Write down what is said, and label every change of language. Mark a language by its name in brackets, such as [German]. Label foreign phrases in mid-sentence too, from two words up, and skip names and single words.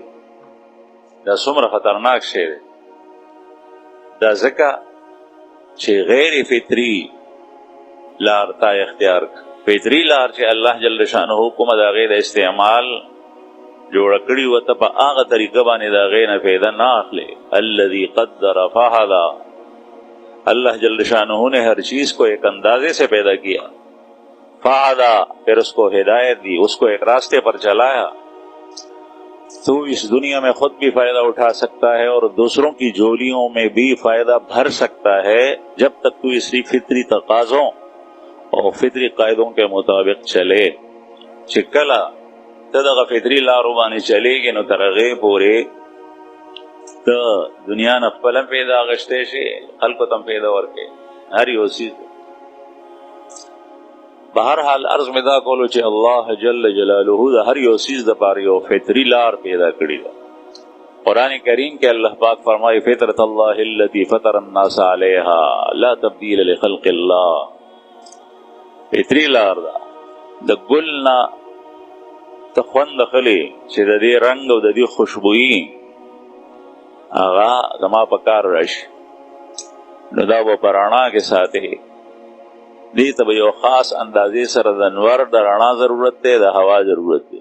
[Pashto] دا څومره خطرناک شی دی. دا ځکه چې غیر فطري لار تا اختیار کړه. فطري لار چې الله جل شانه کومه د هغې د استعمال جوړه کړي وه ته په هغه طریقه باندې د هغې نه فایده نه اخلې. [Arabic] الذي قدر فهدى. [Urdu] اللہ جل شانہ نے ہر چیز کو ایک اندازے سے پیدا کیا، فہدى پھر اس کو ہدایت دی، اس کو ایک راستے پر چلایا. تو اس دنیا میں خود بھی فائدہ اٹھا سکتا ہے اور دوسروں کی جولیوں میں بھی فائدہ بھر سکتا ہے جب تک تو اسی فطری تقاضوں اور فطری قاعدوں کے مطابق چلے. [Pashto] چکلا تدغ فطری لارو باندې چلیږي نو تر هغې پورې ته دنیا نه خپله پیدا اخیستی شي، خلکو ته هم پیدا ورکوي هر یو څیز. بهرحال عرض مې دا کولو چې الله جل جلاله د هر یو څیز دپاره یو فطري لار پیدا کړې ده قرآن کریم [Urdu] کے اللہ پاک فرمائے [Arabic] فطرت اللہ التی فطر الناس علیہا لا تبدیل لخلق اللہ. [Pashto] فطری لار دا د ګلنا ته خوند خلی چې د دې رنگ او د دې خوشبوئی هغه زما په کار راشي نو دا به پرانا کې ساتي. دې ته یو خاص اندازې سره د انوار د رڼا ضرورت دی، د هوا ضرورت دی.